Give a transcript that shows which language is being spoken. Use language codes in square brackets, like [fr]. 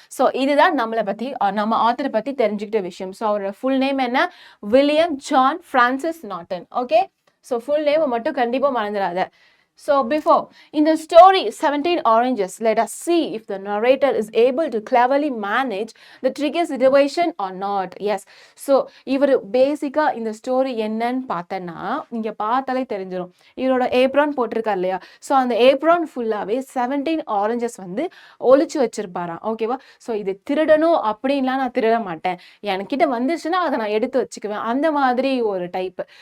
[ta] So இதுதான் நம்மளை பத்தி நம்ம ஆத்தரை பத்தி தெரிஞ்சுக்கிட்ட விஷயம். ஸோ அவரோட ஃபுல் நேம் என்ன? வில்லியம் ஜான் பிரான்சிஸ் நாட்டன். ஓகே, ஸோ ஃபுல் நேம் மட்டும் கண்டிப்பா மறந்துடாத. [en] So before, in the story 17 Oranges, let us see if the narrator is able to cleverly manage the tricky situation or not. Yes. [ta] So, இவர் பேசிக்கா இந்த story என்னன்னு பார்த்தனா இங்க பார்த்தாலே தெரிஞ்சிடும். இவரோட ஏப்ரான் போட்டிருக்கார் இல்லையா? ஸோ அந்த ஏப்ரான் ஃபுல்லாவே 17 ஆரஞ்சஸ் வந்து ஒளிச்சு வச்சிருப்பாராம். ஓகேவா? ஸோ இது திருடணும் அப்படின்லாம் நான் திருட மாட்டேன், என்கிட்ட வந்துச்சுன்னா அதை நான் எடுத்து வச்சுக்குவேன், அந்த மாதிரி ஒரு டைப்.